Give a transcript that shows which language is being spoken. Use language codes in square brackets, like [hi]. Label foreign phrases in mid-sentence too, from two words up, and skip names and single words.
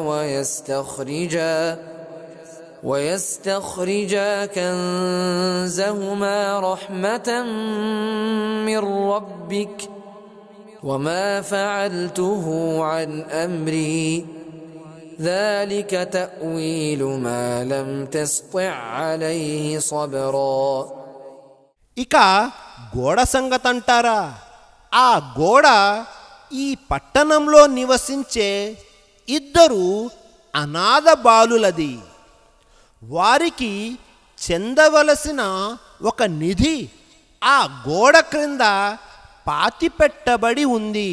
[ar] ويستخرجا كنزهما رحمة من ربك وما فعلته عن أمري ذلك تأويل ما لم تستطع عليه صبرا. [te] ఇక గోడ సంగతంటారా? ఆ గోడ ఈ పట్టణంలో నివసించే ఇద్దరు అనాథ బాలులది. వారికి చెందవలసిన ఒక నిధి ఆ గోడ క్రింద పాతిపెట్టబడి ఉంది.